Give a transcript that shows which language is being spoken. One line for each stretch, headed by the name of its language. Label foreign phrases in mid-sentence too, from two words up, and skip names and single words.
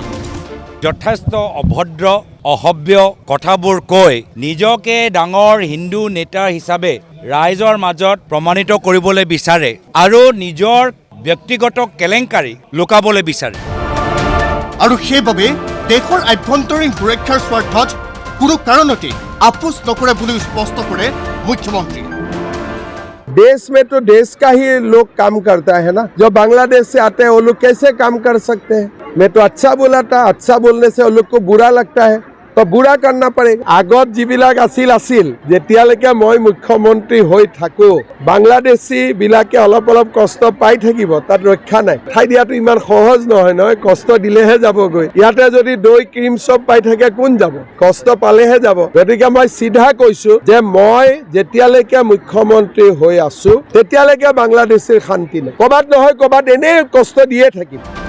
Assamese: যথেষ্ট অভদ্ৰ অসভ্য কথাবোৰ কৈ নিজকে ডাঙৰ হিন্দু নেতা হিচাপে ৰাইজৰ মাজত প্ৰমাণিত কৰিবলৈ বিচাৰে আৰু নিজৰ ব্যক্তিগত কেলেংকাৰী লুকাবলৈ বিচাৰে আৰু সেইবাবে দেশৰ আভ্যন্তৰীণ সুৰক্ষাৰ স্বাৰ্থত কোনো কাৰণতে আপোচ নকৰে বুলি স্পষ্ট কৰে মুখ্যমন্ত্ৰী
Hindi: देश में तो देश का ही लोग काम करता है ना जो बांग्लादेश से आते हैं वो लोग कैसे काम कर सकते हैं मैं तो अच्छा बोला था अच्छा बोलने से वो लोग को बुरा लगता है तो बुरा करना पड़ेगा
Assamese: আগত যিবিলাক আছিল যেতিয়ালৈকে মই মুখ্যমন্ত্ৰী হৈ থাকো বাংলাদেশী বিলাকে অলপ কষ্ট পাই থাকিব তাত ৰক্ষা নাই ঠাই দিয়াটো ইমান সহজ নহয় কষ্ট দিলেহে যাবগৈ ইয়াতে যদি দৈ ক্ৰীম সব পাই থাকে কোন যাব কষ্ট পালেহে যাব গতিকে মই সিধা কৈছো যে মই যেতিয়ালৈকে মুখ্যমন্ত্ৰী হৈ আছো তেতিয়ালৈকে বাংলাদেশীৰ শান্তি নাই কবাত নহয় কবাত এনে কষ্ট দিয়ে থাকিব